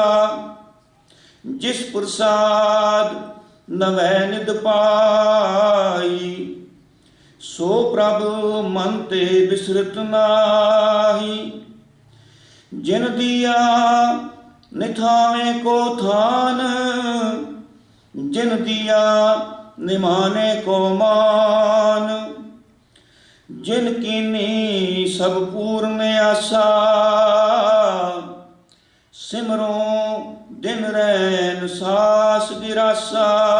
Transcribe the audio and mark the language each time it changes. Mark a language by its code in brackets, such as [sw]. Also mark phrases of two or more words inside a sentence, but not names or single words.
[pa] ਜਿਸ ਪ੍ਰਸਾਦ ਨਵੈ ਨਿਧ ਪਾਈ। ਸੋ ਪ੍ਰਭ ਮਨ ਤੇ ਬਿਸਰਤ ਨਾਹੀ। ਜਿਨ ਦੀਆ ਨਿਥਾਵੇਂ ਕੋ ਥਾਨ ਜਿਨ ਦੀਆ ਨਿਮਾਨੇ ਕੋ ਮਾਨ, ਜਿਨ ਕੀਨੀ ਸਭ ਪੂਰਨ ਆਸਾ, ਸਿਮਰਉ ਦਿਨ ਰੈਨਿ ਸਾਸ ਗਿਰਾਸਾ।